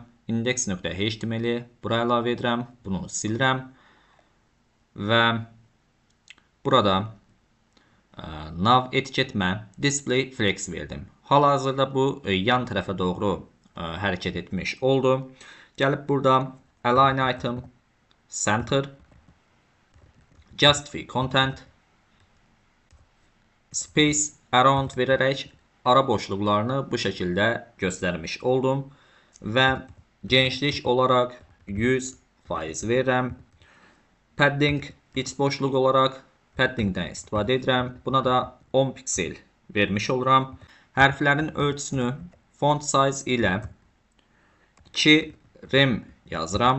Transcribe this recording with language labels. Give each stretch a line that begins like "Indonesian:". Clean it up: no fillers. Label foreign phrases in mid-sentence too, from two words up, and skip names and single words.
Azerbaijani: Index.html-i buraya əlavə edirəm. Bunu silirəm və burada nav etiketimə
English: display flex
Azerbaijani: verdim. Hal-hazırda bu yan tərəfə doğru hərəkət etmiş oldu. Gəlib burada
English: align item center justify content space around
Azerbaijani: verərək ara boşluqlarını bu şəkildə göstərmiş oldum və genişlik olaraq 100% verirəm. Padding iç boşluq olaraq paddingdən istifadə edirəm. Buna da 10 piksel vermiş oluram. Hərflərin ölçüsünü
English: font size
Azerbaijani: ilə 2 rem yazıram.